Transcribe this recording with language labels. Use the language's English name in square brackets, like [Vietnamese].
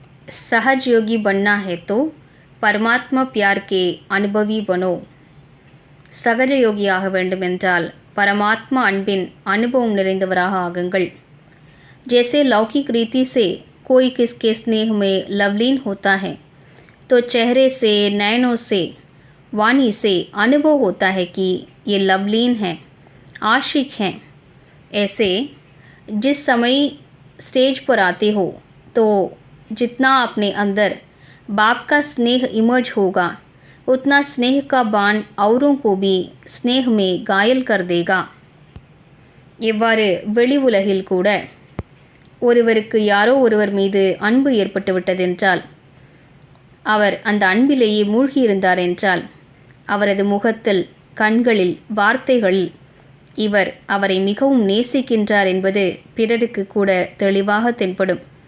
[Hindi] सहज योगी बनना है तो परमात्मा प्यार के अनुभवी बनो। [Tamil] சகஜ யோகியாக வேண்டுமென்றால் பரமாத்மா அன்பின் அனுபவம் நிறைந்தவராக ஆகுங்கள்। [Hindi] जैसे लौकिक रीति से कोई किसके स्नेह में लवलीन होता है तो चेहरे से, नयनों से, वाणी से अनुभव होता है कि ये लवलीन हैं, आशिक हैं। ऐसे जिस समय स्टेज पर आते हो तो जितना अपने अंदर बाप का स्नेह इमर्ज होगा उतना स्नेह का बाण औरों को भी स्नेह में घायल कर देगा। [Tamil] இவ்வாறு வெளி உலகில் கூட ஒருவருக்கு யாரோ ஒருவர் மீது அன்பு ஏற்பட்டு விட்டதென்றால், அவர் அந்த அன்பிலேயே மூழ்கியிருந்தார் என்றால், அவரது முகத்தில், கண்களில், வார்த்தைகளில் இவர் அவரை மிகவும் நேசிக்கின்றார் என்பது பிறருக்கு கூட தெளிவாக தென்படும்।